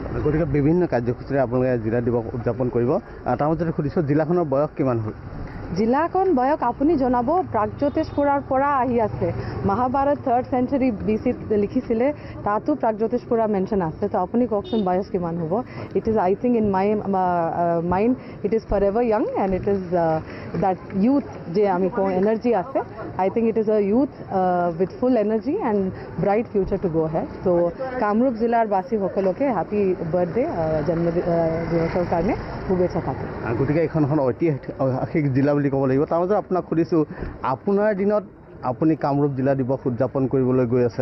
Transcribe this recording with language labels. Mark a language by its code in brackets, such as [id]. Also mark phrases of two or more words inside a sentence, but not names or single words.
[as] গতিকে বিভিন্ন কাৰ্যসূচীৰে আপোনালোকে জিলা দিৱস উদযাপন কৰিব। তাৰ মাজতে সুধিছোঁ জিলাখনৰ বয়স কিমান হ'ল? জিলাখন বয়স আপুনি জনাব প্ৰাগজ্যোতিষপুৰৰ পৰা আহি আছে। মহাভাৰত 3rd [en] century BC [as] লিখিছিলে, তাতো প্ৰাগজ্যোতিষপুৰা মেনশ্যন আছে। তো আপুনি কওকচোন বয়স কিমান হ'ব? [en] It is I think in my mind it is forever young and it is that youth [as] যে আমি কওঁ এনাৰ্জি আছে। [en] I think it is a youth with full energy and bright future to go ahead. [as] তো কামৰূপ জিলাৰ বাসীসকলকে [en] happy birthday [as] জন্মদিৱসৰ কাৰণে শুভেচ্ছা থাকিল। গতিকে এইখন ঐতিহাসিক জিলা বুলি ক'ব লাগিব। তাৰ মাজত আপোনাক সুধিছোঁ, আপোনাৰ দিনত আপুনি কামৰূপ জিলা দিৱস উদযাপন কৰিবলৈ গৈ আছে।